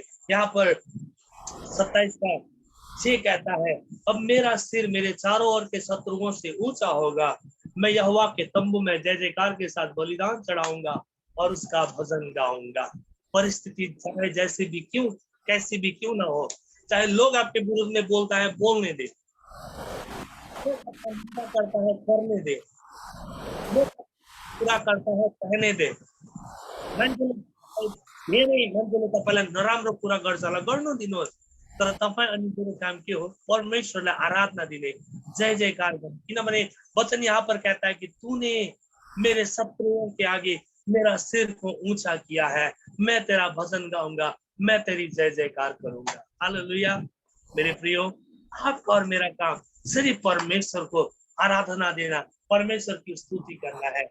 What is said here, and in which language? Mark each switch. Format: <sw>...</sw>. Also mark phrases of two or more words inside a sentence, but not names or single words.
<hi>यहाँ पर 27 का 6 कहता है, अब मेरा सिर मेरे चारों ओर के शत्रुओं से ऊंचा होगा, मैं यहोवा के तंबू में जय जयकार के साथ बलिदान चढ़ाऊंगा और उसका भजन गाऊंगा। परिस्थिति चाहे जैसे भी क्यों कैसी भी क्यों ना हो, चाहे लोग आपके विरुद्ध में बोलता है बोलने दे, करता है करने दे, पूरा करता है कहने दे,</hi> <ne>तपाईँलाई नराम्रो कुरा गर्छ होला गर्नु दिनुहोस्, तर तपाईँ अनि मेरो काम के हो? परमेश्वरलाई आराधना दिने, जय जयकार गर्ने।</ne> <hi>किनभने वचन यहाँ पर कहता है कि तूने मेरे शत्रुओं के आगे मेरा सिर को ऊंचा किया है, मैं तेरा भजन गाऊंगा, मैं तेरी जय जयकार करूंगा। हालेलुया। मेरे प्रियो, आपका और मेरा काम सिर्फ परमेश्वर को आराधना देना, परमेश्वर की स्तुति करना है।</hi>